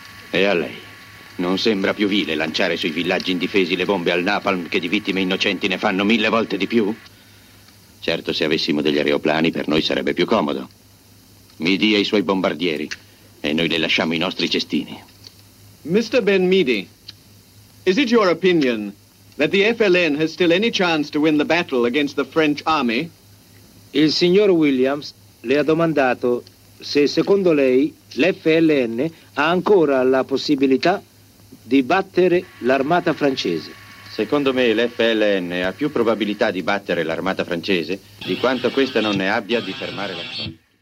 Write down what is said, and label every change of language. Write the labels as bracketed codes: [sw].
[it] E a lei? Non sembra più vile lanciare sui villaggi indifesi le bombe al napalm, che di vittime innocenti ne fanno mille volte di più? Certo, se avessimo degli aeroplani per noi sarebbe più comodo. Mi dia i suoi bombardieri e noi le lasciamo i nostri cestini. [en] Mr. Benmidi, is it your opinion that the FLN has still any chance to win the battle against the French army? [it] Il signor Williams le ha domandato se secondo lei l'FLN ha ancora la possibilità di battere l'armata francese. Secondo me l'FLN ha più probabilità di battere l'armata francese di quanto questa non ne abbia di fermare la storia.